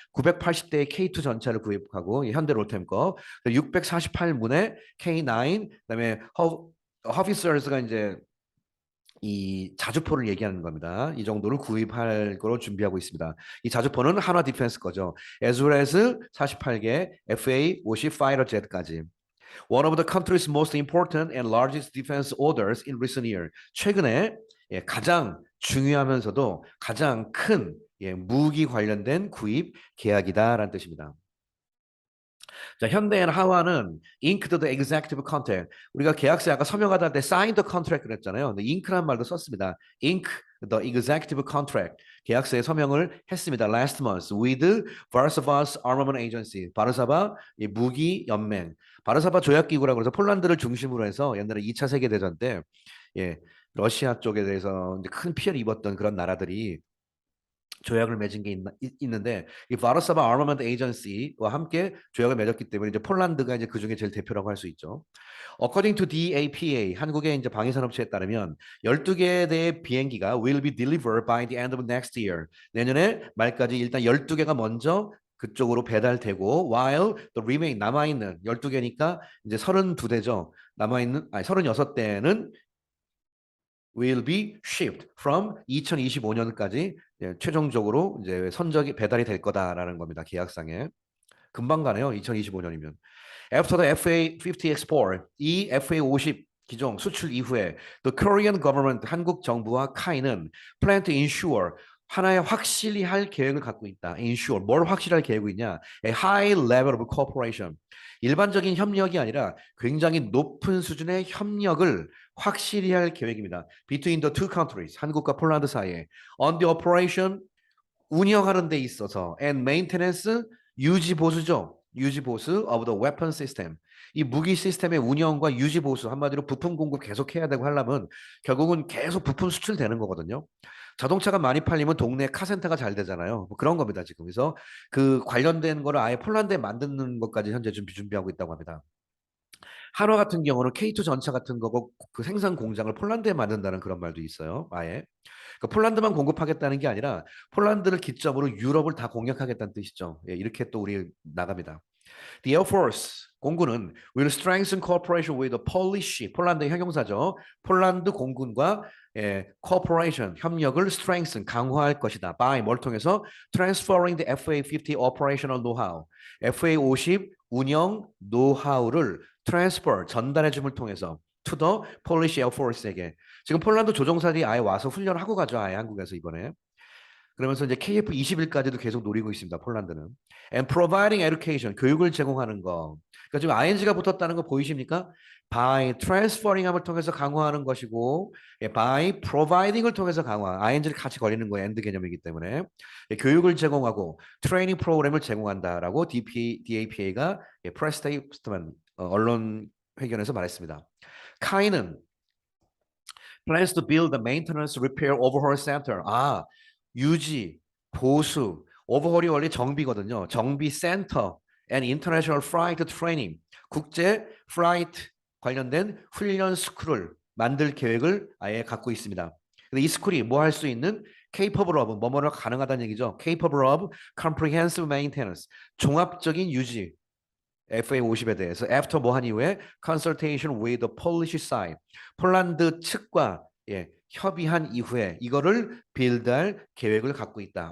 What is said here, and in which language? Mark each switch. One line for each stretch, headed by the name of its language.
Korean: 980대의 K2 전차를 구입하고 현대 롤템 거 648문의 K9 그다음에 허비서스가 이제 이 자주포를 얘기하는 겁니다. 이 정도를 구입할 거로 준비하고 있습니다. 이 자주포는 한화 디펜스 거죠.
English: as well as
Korean: 48개 FA-50 파이터 jet까지.
English: One of the country's most important and largest defense orders in recent year.
Korean: 최근에 예, 가장 중요하면서도 가장 큰 예, 무기 관련된 구입 계약이다라는 뜻입니다.
English: 자, 현대엔 하와는 inked the executive contract.
Korean: 우리가 계약서에 아까 서명하다 할 때 signed the contract 그랬잖아요. 근데 ink란 말도 썼습니다.
English: ink the executive contract.
Korean: 계약서에 서명을 했습니다.
English: Last month with Varsovas Armament Agency.
Korean: 바르사바 무기 연맹. 바르사바 조약 기구라고 해서 폴란드를 중심으로 해서 옛날에 2차 세계 대전 때 예, 러시아 쪽에 대해서 이제 큰 피해를 입었던 그런 나라들이 조약을 맺은 게 있는데 이 바르사바 아머먼트 에이전시와 함께 조약을 맺었기 때문에 이제 폴란드가 이제 그 중에 제일 대표라고 할 수 있죠.
English: According to DAPA
Korean: 한국의 이제 방위산업체에 따르면 12개 대의 비행기가
English: will be delivered by the end of next year.
Korean: 내년에 말까지 일단 12개가 먼저 그쪽으로 배달되고
English: while the remain
Korean: 남아 있는 12개니까 이제 32대죠. 남아 있는 아니 36대는
English: will be shipped from
Korean: 2025년까지 최종적으로 이제 선적이 배달이 될 거다라는 겁니다. 계약상에. 금방 가네요. 2025년이면.
English: After the FA50 export,
Korean: 이 FA50 기종 수출 이후에 the Korean government, 한국 정부와 카이는
English: plan to ensure,
Korean: 하나의 확실히 할 계획을 갖고 있다. ensure, 뭘 확실히 할 계획이 있냐?
English: A high level of cooperation.
Korean: 일반적인 협력이 아니라 굉장히 높은 수준의 협력을 확실히 할 계획입니다.
English: Between the two countries,
Korean: 한국과 폴란드 사이에
English: on the operation,
Korean: 운영하는 데 있어서
English: and maintenance,
Korean: 유지 보수죠. 유지 보수
English: of the weapon system.
Korean: 이 무기 시스템의 운영과 유지 보수, 한마디로 부품 공급 계속 해야 되고 하려면 결국은 계속 부품 수출되는 거거든요. 자동차가 많이 팔리면 동네 카센터가 잘 되잖아요. 뭐 그런 겁니다, 지금. 그래서 그 관련된 거를 아예 폴란드에 만드는 것까지 현재 준비하고 있다고 합니다. 한화 같은 경우는 K2 전차 같은 거고 그 생산 공장을 폴란드에 만든다는 그런 말도 있어요. 아예. 그러니까 폴란드만 공급하겠다는 게 아니라 폴란드를 기점으로 유럽을 다 공략하겠다는 뜻이죠. 예, 이렇게 또 우리 나갑니다.
English: The Air Force
Korean: 공군은
English: will strengthen cooperation with the Polish,
Korean: 폴란드의 형용사죠. 폴란드 공군과 cooperation, 협력을 strengthen, 강화할 것이다.
English: by 뭘 통해서 transferring the FA50 operational know-how, FA50 운영 노하우를 transfer,
Korean: 전달해 줌을 통해서
English: to the Polish Air Force에게.
Korean: 지금 폴란드 조종사들이 아예 와서 훈련하고 가죠. 아예 한국에서 이번에. 그러면서 이제 KF21까지도 계속 노리고 있습니다. 폴란드는.
English: And providing education,
Korean: 교육을 제공하는 거. 그러니까 지금 ing가 붙었다는 거 보이십니까?
English: By transferring
Korean: 함을 통해서 강화하는 것이고, by providing을 통해서 강화. ing를 같이 걸리는 거예요. and 개념이기 때문에. 교육을 제공하고 트레이닝 프로그램을 제공한다라고 DAPA가 프레스 스테이트먼 언론 회견에서 말했습니다. 카이는
English: plans to build a maintenance repair overhaul center.
Korean: 아, 유지, 보수, 오버홀이 원래 정비거든요. 정비 센터
English: and international flight training.
Korean: 국제 플라이트 관련된 훈련 스쿨을 만들 계획을 아예 갖고 있습니다. 근데 이 스쿨이 뭐 할 수 있는 capable of, 뭐뭐가 가능하다는 얘기죠.
English: capable of comprehensive maintenance.
Korean: 종합적인 유지. FA50에 대해서 after 뭐 한 이후에
English: consultation with the Polish side,
Korean: 폴란드 측과 협의한 이후에 이거를 빌드할 계획을 갖고 있다.